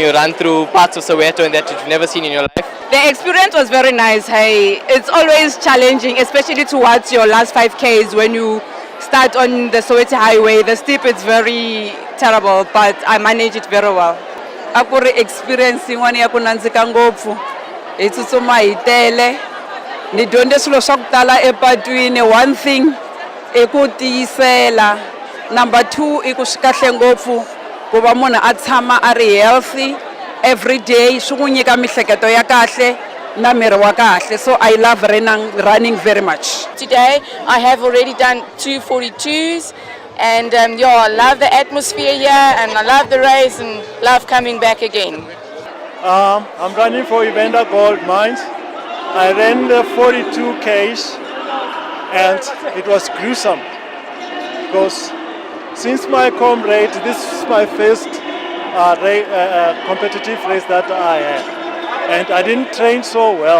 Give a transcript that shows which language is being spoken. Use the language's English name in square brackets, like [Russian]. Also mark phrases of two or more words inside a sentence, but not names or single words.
[English] You run through parts of Soweto and that you've never seen in your life. The experience was very nice. Hey, it's always challenging, especially towards your last 5Ks when you start on the Soweto highway. The steep is very terrible, but I managed it very well. [Tsonga] Akuri experience yin'wana ya ku nandzika ngopfu. Hi tsutsuma hi tele. Ni dyondze swilo swa ku tala epatwini. [English] One thing I [Tsonga] ku tiyisela. Number 2 I ku swi kahle ngopfu ku va munhu a tshama a ri [English] healthy every day. [Tsonga] Swi ku nyika mihleketo ya kahle na miri wa kahle. [English] So I love running very much. Today I have already done 2:42s, and yeah, I love the atmosphere here, and I love the race, and love coming back again. I'm running for Evander Gold Mines. I ran the 42 Ks, and it was gruesome because since my comrade, this is my first competitive race that I had, and I didn't train so well.